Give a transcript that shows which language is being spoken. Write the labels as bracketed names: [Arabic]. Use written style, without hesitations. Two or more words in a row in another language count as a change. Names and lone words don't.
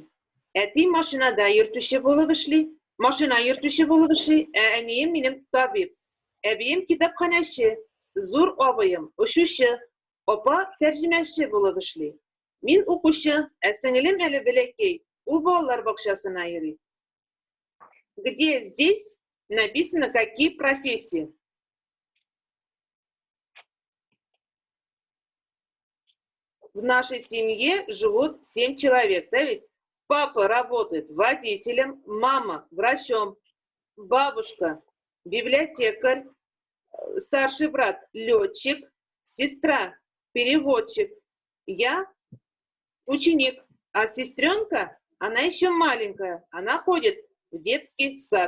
[Tatar] Әти машинада йөртүче булып эшли, машина йөртүче булып эшли, әнием минем табиб. Әбием китапханәче, зур абыем ошучы, апа тәрҗемәче булып эшли. Мин укучы, сеңлем әле бәләкәй, Ул балалар бакчасына йөри. [Russian] Где здесь написано, какие профессии? В нашей семье живут 7 человек, да ведь? Папа работает водителем, мама врачом, бабушка библиотекарь, старший брат летчик, сестра переводчик, я ученик, а сестренка, она еще маленькая, она ходит в детский сад.